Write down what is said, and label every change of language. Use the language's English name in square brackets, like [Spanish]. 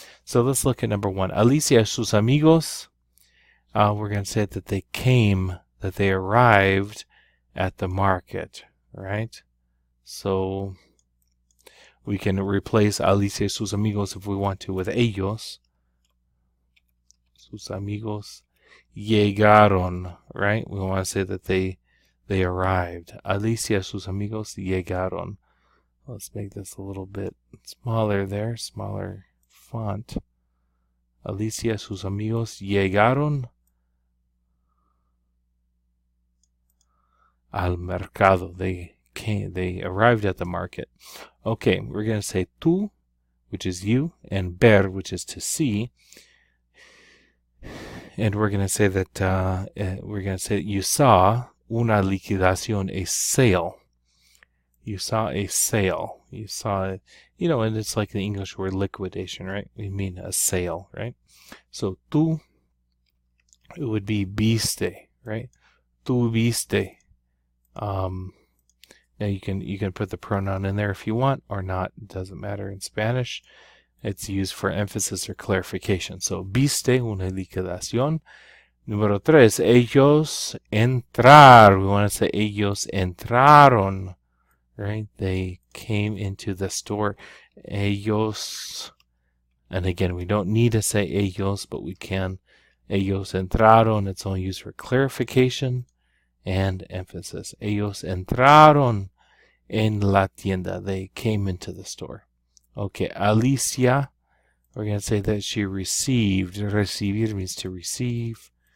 [English] So let's look at number 1. [Spanish] Alicia y sus amigos. [English] We're going to say that they arrived at the market, right? So We can replace [Spanish] Alicia y sus amigos [English] if we want to with ellos. [Spanish] Sus amigos llegaron, right? [English] We want to say that they arrived. [Spanish] Alicia y sus amigos llegaron. [English] Let's make this a little bit smaller there, smaller font. [Spanish] Alicia y sus amigos llegaron al mercado. [English] They arrived at the market. Okay, we're going to say tú, which is you, and ver, which is to see. And we're going to say that you saw [Spanish] una liquidación, [English] a sale. You saw a sale. You saw it, and it's like the English word liquidation, right? We mean a sale, right? So tú, it would be viste, right? [Spanish] Tú viste. [English] Now you can put the pronoun in there if you want or not. It doesn't matter in Spanish. It's used for emphasis or clarification. [Spanish] So, viste una liquidación. Número 3, ellos entrar. [English] We want to say [Spanish] ellos entraron, [English] right? They came into the store. Ellos, and again, we don't need to say ellos, but we can. [Spanish] Ellos entraron. [English] It's only used for clarification and emphasis. [Spanish] Ellos entraron en la tienda. [English] They came into the store. Okay, Alicia, we're going to say that she received. Recibir means to receive.